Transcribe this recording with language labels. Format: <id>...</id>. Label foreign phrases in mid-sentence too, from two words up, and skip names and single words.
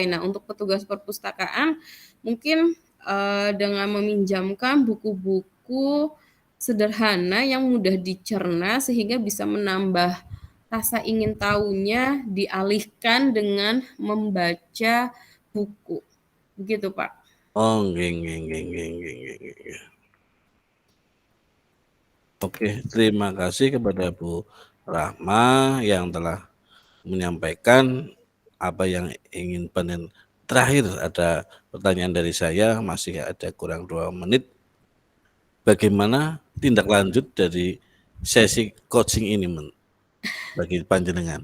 <id>Nah, untuk petugas perpustakaan mungkin dengan meminjamkan buku-buku sederhana yang mudah dicerna sehingga bisa menambah rasa ingin tahunya, dialihkan dengan membaca buku. Begitu, Pak.</id> <jv>Oh, nggih nggih nggih nggih nggih nggih nggih.</jv> <id>Oke, terima kasih kepada Bu Rahma yang telah menyampaikan apa yang ingin panen. Terakhir ada pertanyaan dari saya, masih ada kurang 2 menit. Bagaimana tindak lanjut dari sesi coaching ini bagi panjenengan?</id>